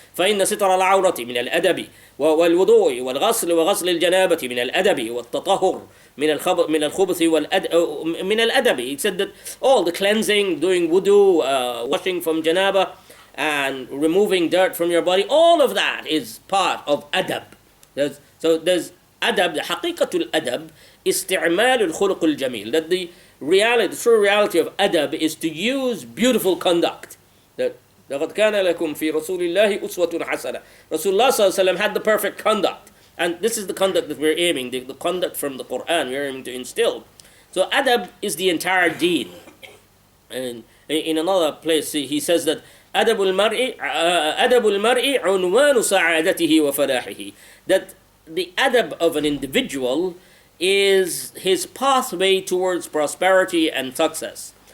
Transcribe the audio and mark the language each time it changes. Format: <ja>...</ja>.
<ar>فإن ستر العورة من الأدب والوضوء والغسل وغسل الجنابة من الأدب والتطهر من الخبث من الأدب.</ar> <en>He said that all the cleansing, doing wudu, washing from janaba, and removing dirt from your body, all of that is part of adab. There's adab, the haqiqatul adab,</en> <ar>isti'mal al-khuluq al-jamil,</ar> <en>that the true reality of adab is to use beautiful conduct. That</en> <ar>لَقَدْ كَانَ لَكُمْ فِي رَسُولِ اللَّهِ أُسْوَةٌ حَسَنَةٌ.</ar> <en>Rasulullah ﷺ had the perfect conduct, and this is the conduct that we're aiming, the conduct from the Quran we're aiming to instill. So adab is the entire deen. And in another place he says that</en> <ar>أَدَبُ الْمَرْءِ عُنْوَانُ سَعَادَتِهِ وَفَلَاحِهِ,</ar> <en>that the adab of an individual is his pathway towards prosperity and success.</en>